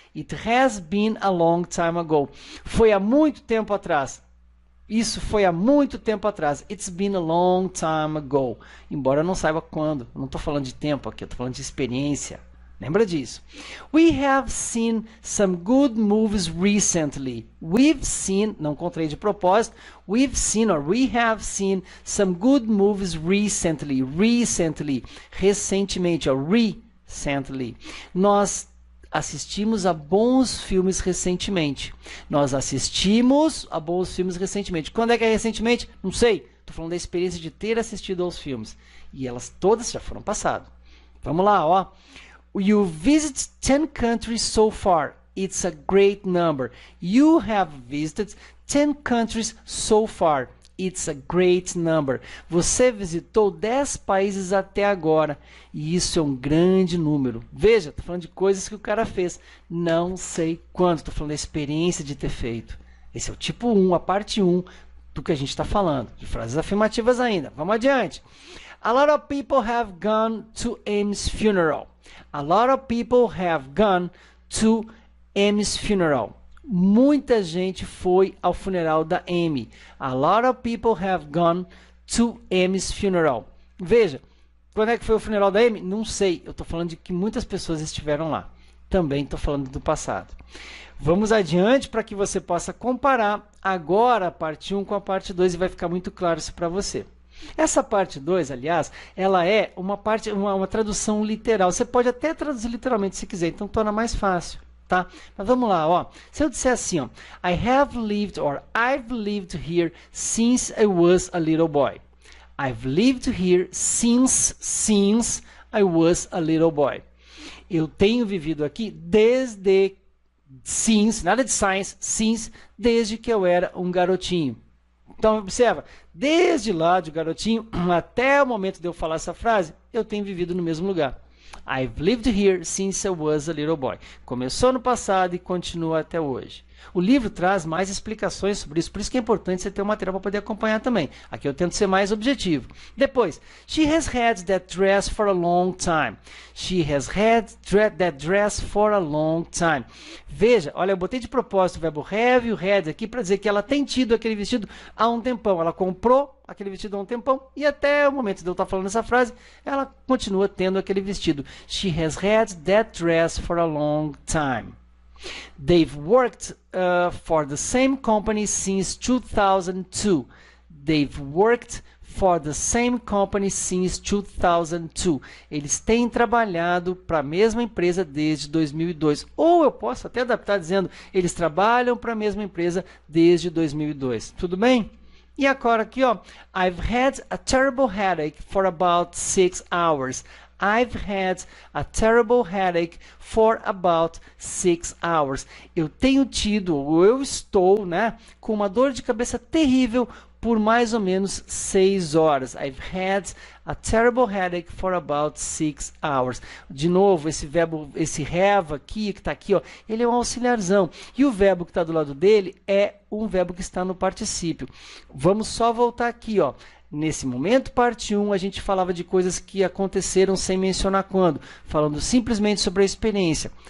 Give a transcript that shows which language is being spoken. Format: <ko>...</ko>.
<en>It has been a long time ago.</en> <pt>Foi há muito tempo atrás. Isso foi há muito tempo atrás.</pt> <en>It's been a long time ago.</en> <pt>Embora eu não saiba quando. Eu não estou falando de tempo aqui, eu estou falando de experiência. Lembra disso.</pt> <en>We have seen some good movies recently. We've seen,</en> <pt>não encontrei de propósito,</pt> <en>we've seen or we have seen some good movies recently. Recently, recentemente, or recently.</en> <pt>Nós assistimos a bons filmes recentemente. Nós assistimos a bons filmes recentemente. Quando é que é recentemente? Não sei. Estou falando da experiência de ter assistido aos filmes. E elas todas já foram passadas. Vamos lá, ó.</pt> <en>You visit 10 countries so far. It's a great number. You have visited 10 countries so far. It's a great number.</en> <pt>Você visitou 10 países até agora. E isso é um grande número. Veja, estou falando de coisas que o cara fez. Não sei quanto. Estou falando da experiência de ter feito. Esse é o tipo 1, a parte 1 do que a gente está falando. De frases afirmativas ainda. Vamos adiante.</pt> <en>A lot of people have gone to Amy's funeral. A lot of people have gone to Amy's funeral.</en> <pt>Muita gente foi ao funeral da Amy.</pt> <en>A lot of people have gone to Amy's funeral.</en> <pt>Veja, quando é que foi o funeral da Amy? Não sei. Eu estou falando de que muitas pessoas estiveram lá. Também estou falando do passado. Vamos adiante para que você possa comparar agora a parte 1 com a parte 2 e vai ficar muito claro isso para você. Essa parte 2, aliás, ela é uma tradução literal. Você pode até traduzir literalmente se quiser, então torna mais fácil, tá? Mas vamos lá, ó. Se eu disser assim, ó,</pt> <en>I have lived or I've lived here since I was a little boy. I've lived here since I was a little boy.</en> <pt>Eu tenho vivido aqui desde since, nada de since, desde que eu era um garotinho. Então, observa, desde lá de garotinho até o momento de eu falar essa frase, eu tenho vivido no mesmo lugar.</pt> <en>I've lived here since I was a little boy.</en> <pt>Começou no passado e continua até hoje. O livro traz mais explicações sobre isso, por isso que é importante você ter um material para poder acompanhar também. Aqui eu tento ser mais objetivo.</pt> <en>Depois, she has had that dress for a long time. She has had that dress for a long time.</en> <pt>Veja, olha, eu botei de propósito o verbo have e o had aqui para dizer que ela tem tido aquele vestido há um tempão. Ela comprou aquele vestido há um tempão e até o momento de eu estar falando essa frase, ela continua tendo aquele vestido.</pt> <en>She has had that dress for a long time. They've worked for the same company since 2002. They've worked for the same company since 2002.</en> <pt>Eles têm trabalhado para a mesma empresa desde 2002. Ou eu posso até adaptar dizendo, eles trabalham para a mesma empresa desde 2002. Tudo bem? E agora aqui, ó,</pt> <en>I've had a terrible headache for about 6 hours. I've had a terrible headache for about 6 hours.</en> <pt>Eu tenho tido, ou eu estou, né, com uma dor de cabeça terrível por mais ou menos 6 horas.</pt> <en>I've had a terrible headache for about 6 hours.</en> <pt>De novo, esse verbo, esse have aqui, que está aqui, ó, ele é um auxiliarzão. E o verbo que está do lado dele é um verbo que está no particípio. Vamos só voltar aqui, ó. Nesse momento, parte 1, a gente falava de coisas que aconteceram sem mencionar quando, falando simplesmente sobre a experiência.</pt>